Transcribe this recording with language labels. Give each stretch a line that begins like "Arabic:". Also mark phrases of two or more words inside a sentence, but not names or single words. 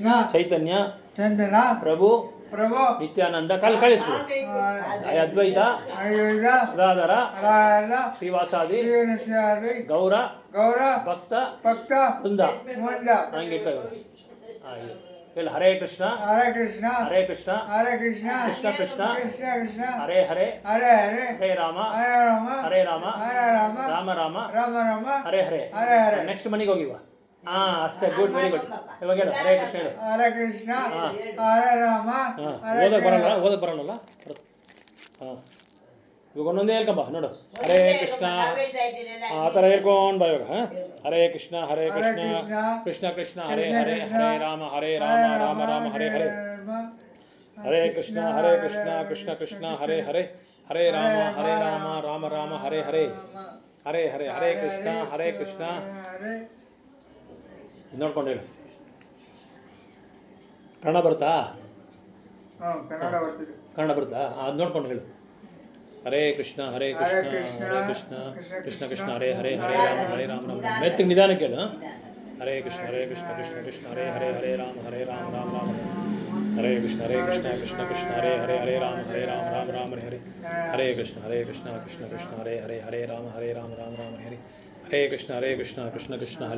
Kannada: ಚೈತನ್ಯ ಚಂದನ ಪ್ರಭು ಪ್ರಭು ನಿತ್ಯಾನಂದ ಕಳಿಸ್ಬಿಡು. ಅದ್ವೈತ ಆಯುಧ ಗದಾಧರ ರಾಧ ಶ್ರೀವಾಸಾದಿ ಶ್ರೀನಿಶ್ಯಾದಿ ಗೌರ ಗೌರ ಭಕ್ತ ಭಕ್ತ ವೃಂದ. ಮುಂದ. ಹಂಗೆ ಇಟ್ಕೊ. ಹೇಳು ಹರೇ ಕೃಷ್ಣ ಹರೇ ಕೃಷ್ಣ ಹರೇ ಕೃಷ್ಣ ಹರೇ ಕೃಷ್ಣ ಕೃಷ್ಣ ಕೃಷ್ಣ ಕೃಷ್ಣ ಕೃಷ್ಣ ಹರೇ ಹರೇ ಹರೇ ಹರೇ ಹರೇ ರಾಮ ಹರೇ ರಾಮ ಹರೇ ರಾಮ ಹರೇ ರಾಮ ರಾಮ ರಾಮ ರಾಮ ರಾಮ ಹರೇ ಹರೇ. ಹರೇ ಹರೇ. ನೆಕ್ಸ್ಟ್ ಮನೆಗೆ ಹೋಗಿವ. ಅಷ್ಟೇ, ಗುಡ್,
English: very good.
Kannada: ಇವಾಗ ಹೇಳು ಹರೇ ಕೃಷ್ಣ ಹೇಳು. ಹರೇ ಕೃಷ್ಣ ಹಾಂ. ಹರೇ ರಾಮ ಹಾಂ, ಹರೇ ಓದಕ್ಕೆ ಬರಲ್ಲ. ಹಾಂ, ಇವಾಗ ಒಂದೊಂದೇ ಹೇಳ್ಕೊಂಬ ನೋಡು. ಹರೇ ಕೃಷ್ಣ ನಾವೇಳ್ತಾ ಇದ್ದೀರಲ್ಲ, ಆ ಥರ ಹೇಳ್ಕೊಂಡು ಬಾ ಇವಾಗ. ಹಾಂ, ಹರೇ ಕೃಷ್ಣ ಕೃಷ್ಣ ಕೃಷ್ಣ ಕೃಷ್ಣ ಹರೇ ಹರೇ ಹರೇ ರಾಮ ರಾಮ ರಾಮ ಹರೇ ಹರೇ. ಹರೇ ಕೃಷ್ಣ ಕೃಷ್ಣ ಕೃಷ್ಣ ಹರೇ ಹರೇ ಹರೇ ರಾಮ ರಾಮ ರಾಮ ಹರೇ ಹರೇ ಹರೇ ಹರೇ. ಹರೇ ಕೃಷ್ಣ ಹರೇ. ಇದು ನೋಡ್ಕೊಂಡು ಹೇಳು. ಕನ್ನಡ ಬರುತ್ತಾ? ಹ್ಞೂ, ಕನ್ನಡ ಬರ್ತಿದೆ. ಕನ್ನಡ ಬರುತ್ತಾ? ಅದು ನೋಡ್ಕೊಂಡು ಹೇಳು. ಹರೇ ಕೃಷ್ಣ ಕೃಷ್ಣ ಕೃಷ್ಣ ಕೃಷ್ಣ ಹರೇ ಹರೇ ಹರೇ ರಾಮ ರಾಮ. ಮೆತ್ತಿಗೆ ನಿಧಾನಕ್ಕೆ ಹೇಳು. ಹರೇ ಕೃಷ್ಣ ಕೃಷ್ಣ ಕೃಷ್ಣ ಹರೇ ಹರೇ ಹರೇ ರಾಮ ರಾಮ ರಾಮ. ಹರೇ ಕೃಷ್ಣ ಕೃಷ್ಣ ಕೃಷ್ಣ ಹರೇ ಹರೇ ಹರೇ ರಾಮ ರಾಮ ರಾಮ ಹರೇ. ಹರೇ ಕೃಷ್ಣ ಕೃಷ್ಣ ಕೃಷ್ಣ ಹರೇ ಹರೇ ಹರೇ ರಾಮ ರಾಮ ರಾಮ ಹರೇ. ಹರೇ ಕೃಷ್ಣ ಕೃಷ್ಣ ಕೃಷ್ಣ